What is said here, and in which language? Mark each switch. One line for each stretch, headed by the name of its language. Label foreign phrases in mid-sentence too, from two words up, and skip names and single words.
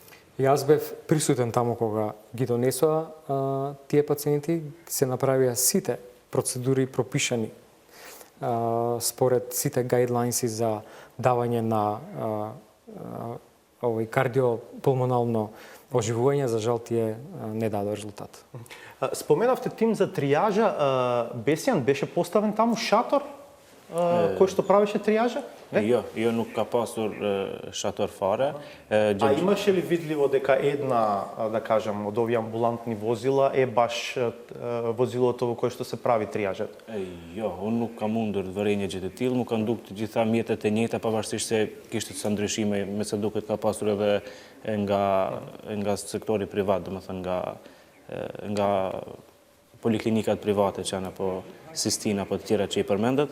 Macedonian: Јас бев присутен таму кога ги донесоа тие пациенти, се направија сите процедури пропишани според сите гайдлайнси за давање на кардиопулмонално оживување. За жал тие не дадоа резултат. Споменавте тим за тријажа. Бесјан беше поставен таму шатор кој што правеше тријажа?
Albanian: Jo nuk ka pasur shator fare.
Macedonian: А имаше ли видливо дека една, да кажам, од овие амбулантни возила е баш возилото во кое што се прави тријажот?
Albanian: Jo, unë nuk kam mundur të vërej një gjë të tillë, më kanë dukur të gjitha mjetet e njëjta pavarësisht se kishte disa ndryshime, me sa duket ka pasur edhe nga sektori privat, domethënë nga poliklinikat private që janë apo Sistina apo të tjera që i përmendet.